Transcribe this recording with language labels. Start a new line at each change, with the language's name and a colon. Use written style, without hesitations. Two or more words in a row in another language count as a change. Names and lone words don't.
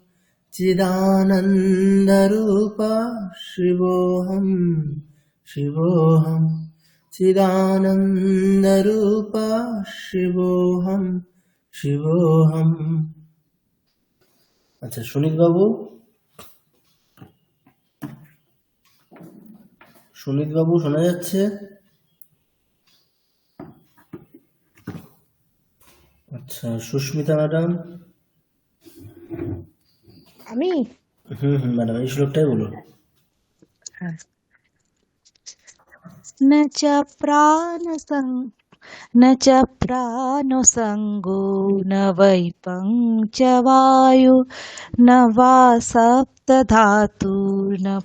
Sanskrit: चिदानन्दरूप शिवोऽहं शिवोऽहं चिदानन्दरूप शिवोऽहं शिवोऽहं।
Bangla: আচ্ছা, সুনীত বাবু, সুনীত বাবু শোনা যাচ্ছে? আচ্ছা, সুস্মিতা ম্যাডাম। আমি ম্যাডাম এই শ্লোকটাই বলুন।
Sanskrit: न च प्राणो संगो न वै पञ्चवायु न वा सप्तधातुर्न